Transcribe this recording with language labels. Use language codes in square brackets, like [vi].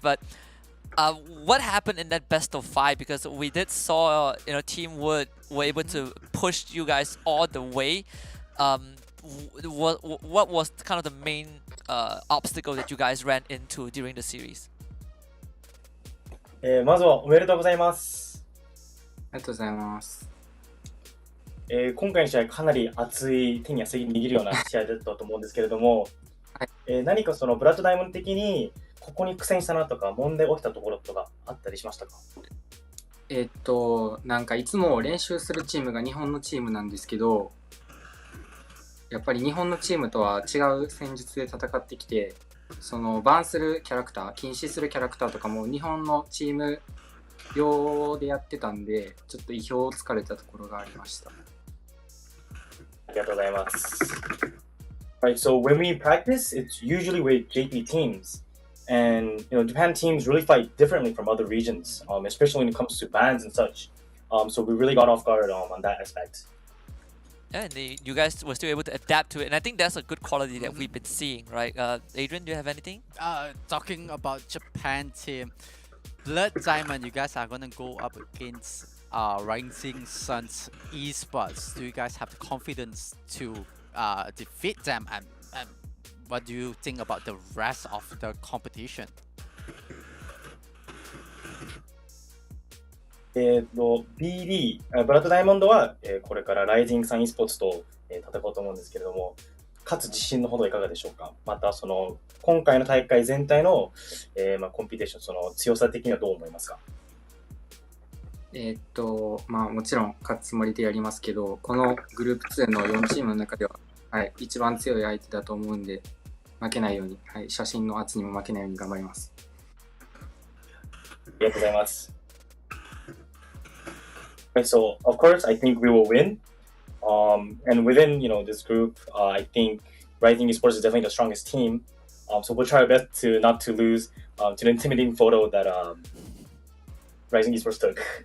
[en] But what happened in that best of 5? Because we did saw Team Wood were able to push you guys all the way. What was kind of the main obstacle that you guys ran into during the series? [ja] まずはおめでとうございます。ありがとうございます。今回の試合かなり熱い手に汗握るような試合だったと思うんですけれども、何かそのブラッドダイヤモンド的にここに苦戦したなとか問題起きたところとかあったりしましたか？なんかいつも練習するチームが日本のチームなんですけど、やっぱり日本のチームとは違う戦術で戦ってきて、そのバンするキャラクター、禁止するキャラクターとかも日本のチーム用でやってたんで、ちょっと意表をつかれたところがありました。ありがとうございます。 [en] Right, so when we practice, it's usually with JP teams. And Japan teams really fight differently from other regions, especially when it comes to bans and such. So we really got off guard on that aspect. Yeah, and you guys were still able to adapt to it, and I think that's a good quality that we've been seeing, right? Adrian, do you have anything? Talking about Japan team, Blood Diamond, you guys are gonna go up against Rising Suns Esports. Do you guys have the confidence to defeat them? And what do you think about the rest of the competition? [ja] BD、ブラッドダイヤモンドは、これからライジングサン e スポーツと、戦おうと思うんですけれども、かつ自信のほどいかがでしょうか。また今回の大会全体の、コンピテーション、その強さ的にはどう思いますか。もちろん勝つつもりでやりますけど、このグループ2の4チームの中では、一番強い相手だと思うんで、負けないように、写真の圧にも負けないように頑張ります。ありがとうございます。 [en] So of course, I think we will win. And within this group, I think Rising Esports is definitely the strongest team. So we'll try our best to not to lose to the intimidating photo that Rising Esports took.